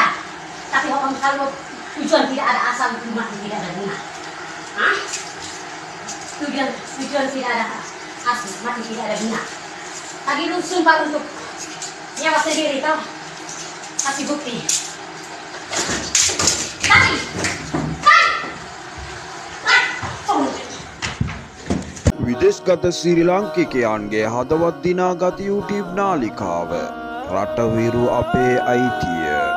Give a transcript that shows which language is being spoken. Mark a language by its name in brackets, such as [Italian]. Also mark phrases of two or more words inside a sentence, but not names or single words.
[Malay] Tapi kalau tujuan tidak ada asal, mati tidak ada guna. Hah? Tujuan tidak ada asal, mati tidak ada guna. Tadi lu sumpah untuk nyawa sendiri tau? Kasih bukti. Tadi! [Sinhala] විදෙස්ගත ශ්‍රී ලාංකිකයන්ගේ හදවත් දිනාගත YouTube නාලිකාව රටවිරු අපේ අයිතිය